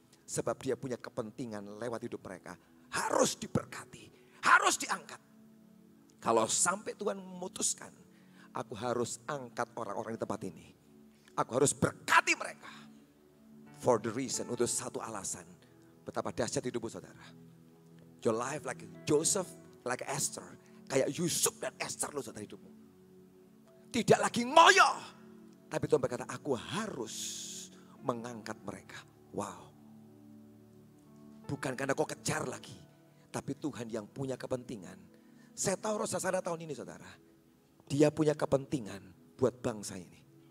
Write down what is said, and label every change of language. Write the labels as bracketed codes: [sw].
[id] Sebab dia punya kepentingan lewat hidup mereka. Harus diberkati, harus diangkat. Kalau sampai Tuhan memutuskan, aku harus angkat orang-orang di tempat ini. Aku harus berkati mereka. [en] For the reason, [id] untuk satu alasan. Betapa dahsyat hidupmu saudara. [en] Your life like Joseph, like Esther. [id] Kayak Yusuf dan Esther loh saudara hidupmu. Tidak lagi ngoyo. Tapi Tuhan berkata, aku harus mengangkat mereka. Wow. Bukan karena kau kejar lagi. Tapi Tuhan yang punya kepentingan. Saya tahu Roh Sasana tahun ini saudara. Dia punya kepentingan buat bangsa ini.